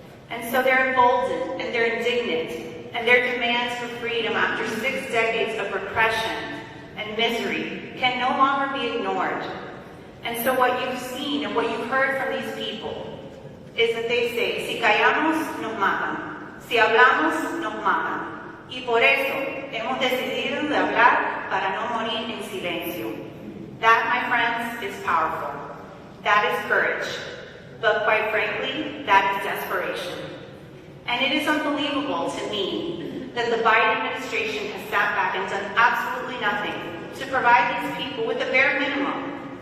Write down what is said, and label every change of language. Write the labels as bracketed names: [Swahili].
[English] And so they're emboldened and they're indignant, and their demands for freedom after 6 decades of repression and misery can no longer be ignored. And so what you've seen and what you've heard from these people is that they say, [Spanish] si callamos, nos matan. Si hablamos, nos matan. Y por eso hemos decidido de hablar para no morir en silencio. [English] That, my friends, is powerful. That is courage. But quite frankly, that is desperation. And it is unbelievable to me that the Biden administration has sat back and done absolutely nothing to provide these people with the bare minimum,